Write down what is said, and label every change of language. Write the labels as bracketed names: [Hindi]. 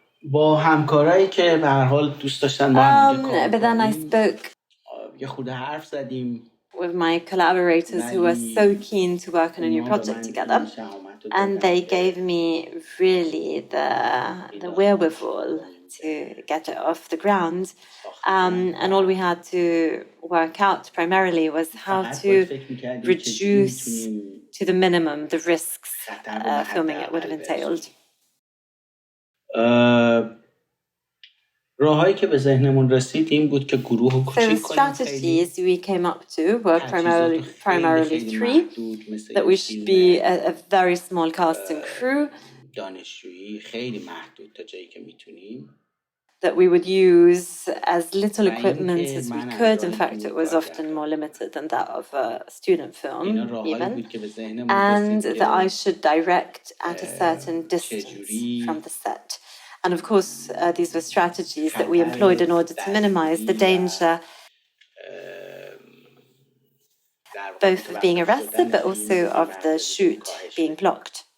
[Persian] با همکارایی که به هر حال دوست داشتن با هم دیگه [English] but then I spoke [Persian] یه خورده حرف زدیم [English] with my collaborators who were so keen to work on a new project together, and they gave me really the wherewithal to get it off the ground, and all we had to work out primarily was how to reduce to the minimum the risks filming it would have entailed. [Persian] راهایی که به ذهنمون رسید این بود که گروه رو کوچیک کنیم. [English] The strategies we came up to were primarily three, that we should be a very small cast and crew, [Persian] دانشجویی خیلی محدود تا جایی که میتونیم, [English] that we would use as little equipment as we could. In fact, it was often more limited than that of a student film, even. And that I should direct at a certain distance from the set. And of course, these were strategies that we employed in order to minimize the danger both of being arrested, but also of the shoot being blocked.